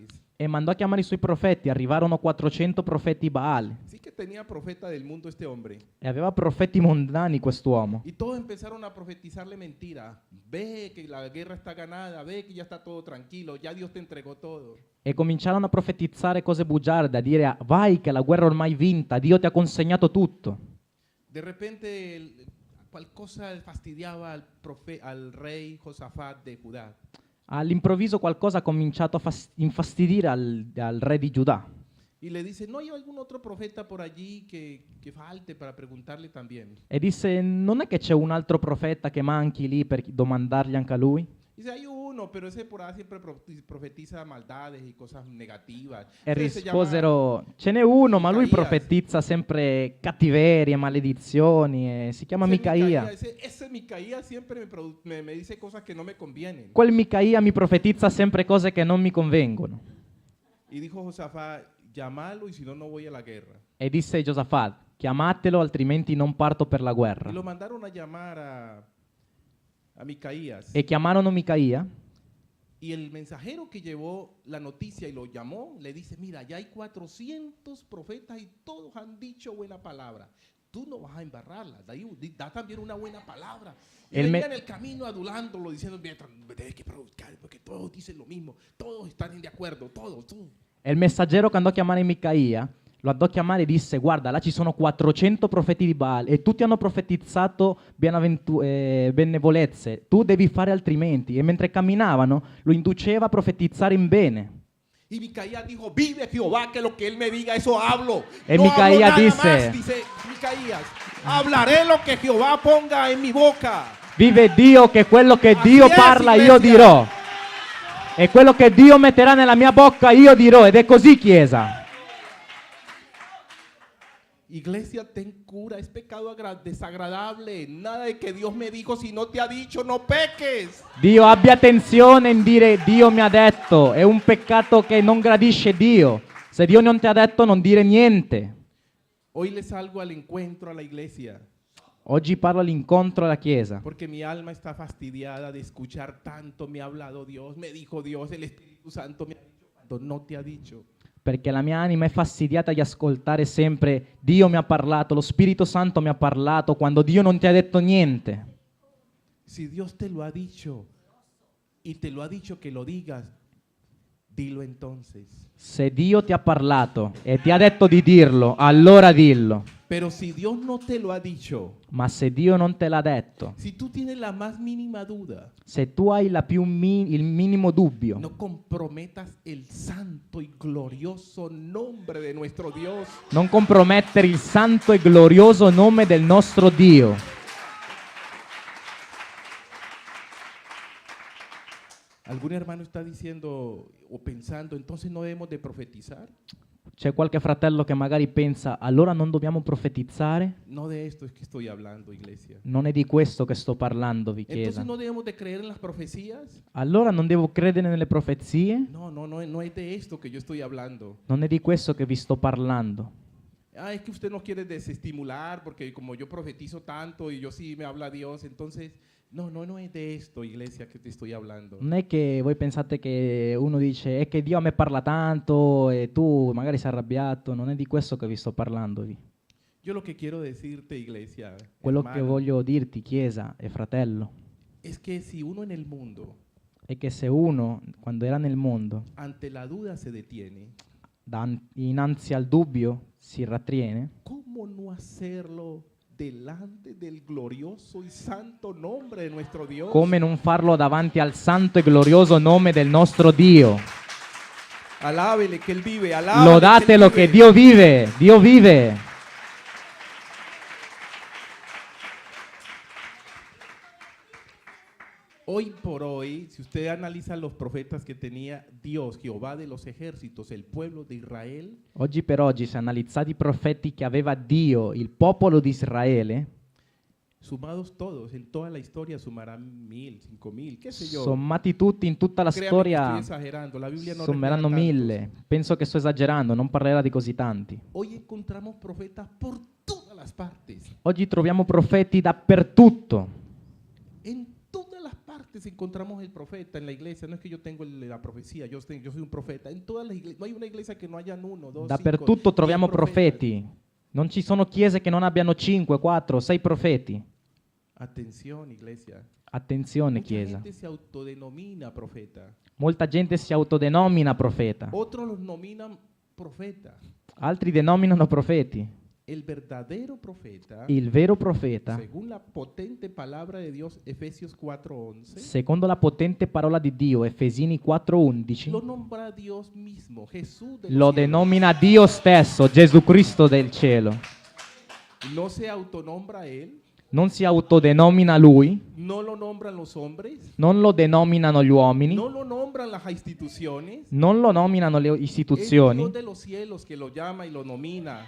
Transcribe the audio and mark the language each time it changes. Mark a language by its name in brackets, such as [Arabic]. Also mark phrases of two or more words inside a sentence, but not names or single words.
[Italian] e mandò a chiamare i suoi profeti. Arrivarono 400 profeti Baal, [Spanish] Sí que tenía profeta del mundo este hombre. [Italian] e aveva profeti mondani quest'uomo. [Spanish] Y todos empezaron a profetizarle mentira. Ve que la guerra está ganada, ve que ya está todo tranquilo, ya Dios te entregó todo. [Italian] E cominciarono a profetizzare cose bugiarde, a dire vai che la guerra è ormai vinta, Dio ti ha consegnato tutto. [Spanish] De repente qualcosa fastidiaba al rey Josafat de Judá. [Italian] All'improvviso qualcosa ha cominciato a infastidire al re di Giuda. [Spanish] Y le dice, ¿no hay algún otro profeta por allí que falte para preguntarle también? [Italian] E disse, non è che c'è un altro profeta che manchi lì per domandargli anche a lui? [Spanish] Dice, hay uno, pero ese por ahí siempre profetiza maldades y cosas negativas. [Italian] E [Spanish] Ese se llama [Italian] risposero, ce n'è uno, ma lui [Spanish] Micaías. [Italian] profetizza sempre cattiverie, maledizioni, e si chiama Micaia. [Spanish] Ese Micaías siempre me dice cosas que no me convienen. [Italian] Quel Micaia mi profetizza sempre cose che non mi convengono. [Spanish] Y dijo Josafat, llamalo y si no, no voy a la guerra. [Italian] E disse Giosafat, chiamatelo altrimenti non parto per la guerra. [Spanish] Y lo mandaron a llamar a Micaías. [Italian] E chiamarono Micaia, [Spanish] Y el mensajero que llevó la noticia y lo llamó, le dice, mira, ya hay 400 profetas y todos han dicho buena palabra. Tú no vas a embarrarla, da también una buena palabra. Y El venga me- en el camino adulándolo, diciendo, debes que predicar, porque todos dicen lo mismo, todos están de acuerdo, todos. [Italian] e il messaggero che andò a chiamare Micaia, lo andò a chiamare e disse, guarda, là ci sono 400 profeti di Baal e tutti hanno profetizzato benevolenze, tu devi fare altrimenti. E mentre camminavano, lo induceva a profetizzare in bene. [Spanish] Y Micaías dijo, vive Jehová, que lo que él me diga, eso hablo. Y No hablo Micaías nada dice- más, dice Micaías, hablaré lo que Jehová ponga en mi boca. [Italian] Vive Dio che quello che [Spanish] Así [Italian] Dio [Spanish] es, [Italian] parla [Spanish] iglesia. [Italian] io dirò. E quello che Dio metterà nella mia bocca io dirò. Ed è così, Chiesa. [Spanish] Iglesia, ten cura, es pecado desagradable. Nada de que Dios me dijo, si no te ha dicho, no peques. [Italian] Dio abbia attenzione in dire Dio mi ha detto. È un peccato che non gradisce Dio. Se Dio non ti ha detto, non dire niente. [Spanish] Hoy le salgo al encuentro a la iglesia, [Italian] Oggi parlo all'incontro alla Chiesa. [Spanish] porque mi alma está fastidiada de escuchar tanto, me ha hablado Dios, me dijo Dios, el Espíritu Santo me ha dicho, cuando no te ha dicho. [Italian] Perché la mia anima è fastidiata di ascoltare sempre Dio mi ha parlato, lo Spirito Santo mi ha parlato, quando Dio non ti ha detto niente. [Spanish] Si Dios te lo ha dicho y te lo ha dicho que lo digas, dilo entonces. [Italian] Se Dio ti ha parlato e ti ha detto di dirlo, allora dillo. [Spanish] Pero si Dios no te lo ha dicho, [Italian] Ma se Dio non te l'ha detto, [Spanish] si tú tienes la más mínima duda, [Italian] se tu hai il minimo dubbio, [Spanish] no comprometas el santo y glorioso nombre de nuestro Dios. [Italian] non compromettere il santo e glorioso nome del nostro Dio. [Spanish] ¿Algún hermano está diciendo o pensando, entonces no debemos de profetizar? [Italian] C'è qualche fratello che magari pensa, allora non dobbiamo profetizzare? [Spanish] No de esto es que estoy hablando, iglesia. [Italian] Non è di questo che sto parlandovi, Chiesa. [Spanish] Entonces no debemos de creer en las profecías. [Italian] Allora non devo credere nelle profezie? [Spanish] No es de esto que yo estoy hablando. [Italian] Non è di questo che vi sto parlando. [Spanish] Ah, es que usted no quiere desestimular porque como yo profetizo tanto y yo sí me habla Dios, entonces no es de esto, iglesia, que te estoy hablando. [Italian] Non è che voi pensate che uno dice, è che Dio a me parla tanto e tu magari sei arrabbiato. Non è di questo che vi sto parlandovi. [Spanish] Yo lo que quiero decirte, iglesia, [Italian] Quello che [Spanish] hermano, [Italian] voglio dirti, Chiesa e fratello, [Spanish] es que si uno en el mundo [Italian] è che se uno, quando era nel mondo, [Spanish] ante la duda se detiene, [Italian] innanzi al dubbio si rattiene, [Spanish] ¿cómo no hacerlo delante del glorioso y santo nombre de nuestro Dios? [Italian] come non farlo davanti al santo e glorioso nome del nostro Dio? [Spanish] Alábele que Él vive, alábele [Italian] Lodatelo [Spanish] que Él [Italian] che Dio vive, Dio vive. [Spanish] Hoy por hoy, si usted analiza los profetas que tenía Dios, Jehová de los ejércitos, el pueblo de Israel, [Italian] Oggi per oggi, se analizzate i profeti che aveva Dio, il popolo di Israele, [Spanish] sumados todos, en toda la historia sumarán 1000, 5000, qué sé yo. [Italian] sommati tutti in tutta la [Spanish] Créame que estoy [Italian] storia, [Spanish] exagerando, la Biblia no [Italian] sommeranno [Spanish] revela tantos. [Italian] 1000. Penso che sto esagerando, non parlerà di così tanti. [Spanish] Hoy encontramos profetas por todas las partes. [Italian] Oggi troviamo profeti dappertutto. [Spanish] En todas las partes encontramos el profeta en la iglesia. No es que yo tengo la profecía, yo soy un profeta. En todas las iglesias, no hay una iglesia que no hayan uno, dos, [Italian] Dappertutto [Spanish] cinco, [Italian] troviamo [Spanish] 10 profetas. [Italian] profeti. Non ci sono chiese che non abbiano 5, 4, 6 profeti. [Spanish] Atención, iglesia. [Italian] Attenzione, [Spanish] Mucha [Italian] chiesa. [Spanish] gente se autodenomina profeta. [Italian] Molta gente si autodenomina profeta. [Spanish] Otros los nominan profeta. [Italian] Altri denominano profeti. [Spanish] El verdadero profeta, [Italian] Il vero profeta, [Spanish] según la potente palabra de Dios, Efesios 4:11, [Italian] secondo la potente parola di Dio, Efesini 4:11, [Spanish] lo nombra Dios mismo, Jesús de [Italian] lo [Spanish] los cielos. [Italian] denomina Dio stesso, Gesù Cristo del cielo. [Spanish] No se autonombra Él, [Italian] Non si autodenomina lui, [Spanish] no lo nombran los hombres, [Italian] non lo denominano gli uomini, [Spanish] no lo nombran las instituciones. [Italian] non lo nominano le [Spanish] Es [Italian] istituzioni. [Spanish] Dios de los cielos que lo llama y lo nomina